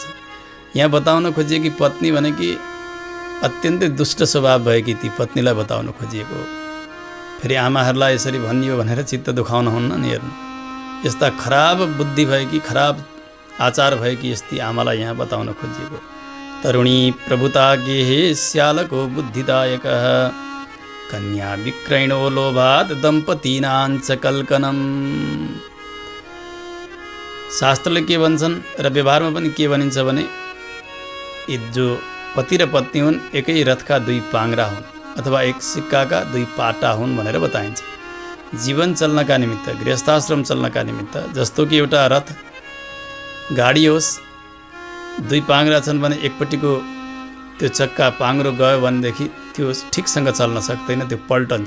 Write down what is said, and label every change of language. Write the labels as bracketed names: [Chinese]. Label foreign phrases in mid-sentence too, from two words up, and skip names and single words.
[Nepali] यहाँ बताउन खोजिए कि पत्नी भने कि अत्यन्तै दुष्ट स्वभाव भएकी ती पत्नीलाई बताउन खोजिएको। फेरि आमाहरूलाई यसरी भनियो भनेर चित्त दुखाउन हुन्न नि। हेर्नु, यस्ता खराब बुद्धि भएकी, खराब आचार भएकी यस्ती आमालाई यहाँ बताउन खोजिएको। [Sanskrit] तरुणी प्रभुता गेहे श्यालको बुद्धिदायकः कन्या विक्रयणो लोभात् दम्पतीनाञ्च कल्कनम्। [Nepali] शास्त्रले के भन्छन् र व्यवहारमा पनि के भनिन्छ भने यी जो पति र पत्नी हुन् एकै रथका 2 पाङ्ग्रा हुन् अथवा एक सिक्काका 2 पाटा हुन् भनेर बताइन्छ। जीवन चल्नका निमित्त, गृहस्थाश्रम चल्नका निमित्त, जस्तो कि एउटा रथ गाडी होस्, 2 पाङ्ग्रा छन् भने एकपट्टिको त्यो चक्का पाङ्ग्रो गयो भनेदेखि त्यो ठिकसँग चल्न सक्दैन, त्यो पल्टन्छ।